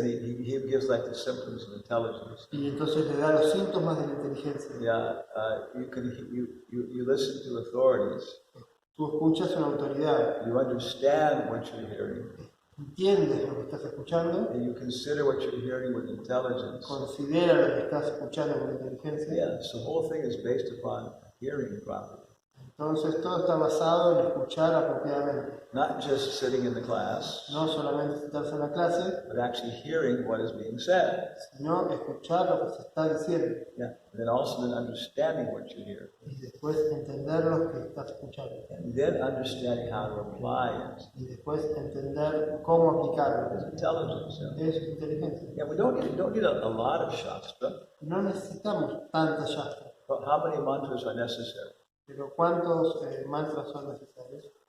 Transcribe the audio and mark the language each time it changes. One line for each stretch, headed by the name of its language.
English: And he gives like the symptoms of intelligence.
Spanish: Y entonces le da los síntomas de la inteligencia.
English: Yeah, you listen to authorities.
Spanish: Tú escuchas una autoridad.
English: You understand what you're hearing.
Spanish: Entiendes lo que estás escuchando.
English: And you consider what you're hearing with intelligence.
Spanish: Considera lo que estás escuchando con inteligencia.
English: Yeah, so the whole thing is based upon hearing properly.
Spanish: Entonces todo está basado en escuchar apropiadamente.
English: Not just sitting in the class,
Spanish: No solamente sentarse en la clase,
English: but actually hearing what is being said.
Spanish: sino escuchar lo que se está diciendo.
English: Yeah, and then also then understanding what you hear.
Spanish: Y después entender lo que estás escuchando.
English: And then understanding how to apply it.
Spanish: Y después entender cómo aplicarlo.
English: It's intelligence. Yeah,
Spanish: Es inteligencia.
English: yeah we don't need a lot of Shastra,
Spanish: No necesitamos tanta Shastra.
English: but how many mantras are necessary?
Spanish: Pero ¿cuántos mantras son necesarios?